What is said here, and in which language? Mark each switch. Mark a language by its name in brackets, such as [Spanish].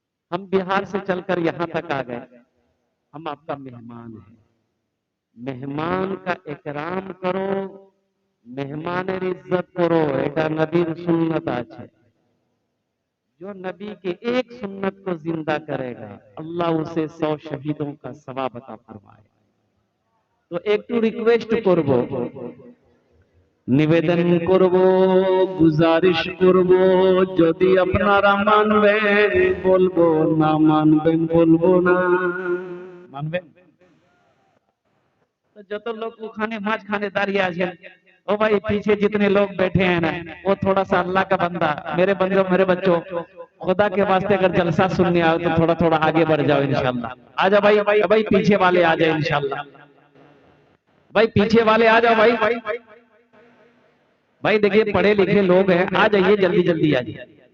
[Hindi] हम बिहार से चलकर यहाँ तक आ गए। हम आपका मेहमान हैं, मेहमान का इकराम करो, मेहमानेर इज्जत करो, [Bangla] এটা নবীর সুন্নত আছে। [Hindi] जो नबी के एक सुन्नत को जिंदा करेगा अल्लाह उसे 100 शहीदों का सवाब अता फरमाए। [Bangla] तो একটু রিকোয়েস্ট করব, নিবেদন করব, গুজারিশ করব, যদি আপনারা মানবেন বলবো, না মানবেন বলবো না। মানবেন तो যত লোক ওখানে মাঝখানে দাঁড়িয়ে আছেন, [Hindi] ओ भाई पीछे जितने लोग बैठे हैं ना, वो थोड़ा सा अल्लाह का बंदा, मेरे बंदों मेरे बच्चों, खुदा के वास्ते अगर जलसा सुनने आओ तो थोड़ा थोड़ा आगे बढ़ जाओ इंशाल्लाह। आ जाओ भाई, भाई पीछे वाले आ जाए इंशाल्लाह, भाई पीछे वाले आ जाओ। भाई भाई देखिए पढ़े लिखे लोग हैं, आ जाइए जल्दी जल्दी आ जाइए।